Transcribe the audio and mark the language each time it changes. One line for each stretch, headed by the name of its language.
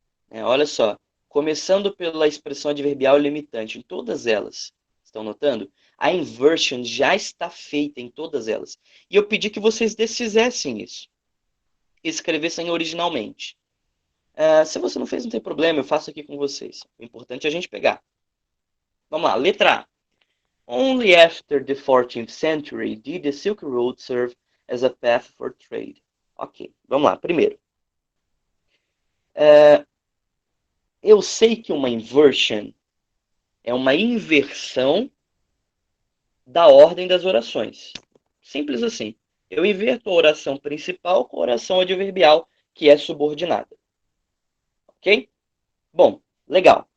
Portuguese: Olha só, começando pela expressão adverbial limitante, em todas elas. Estão notando? A inversion já está feita em todas elas. E eu pedi que vocês desfizessem isso. Escrevessem originalmente. Se você não fez, não tem problema, eu faço aqui com vocês. O importante é a gente pegar. Vamos lá, letra A.
English: Only after the 14th century did the Silk Road serve as a path for trade.
Portuguese: Ok, vamos lá. Primeiro, eu sei que uma inversion é uma inversão da ordem das orações. Simples assim. Eu inverto a oração principal com a oração adverbial, que é subordinada. Ok? Bom, legal.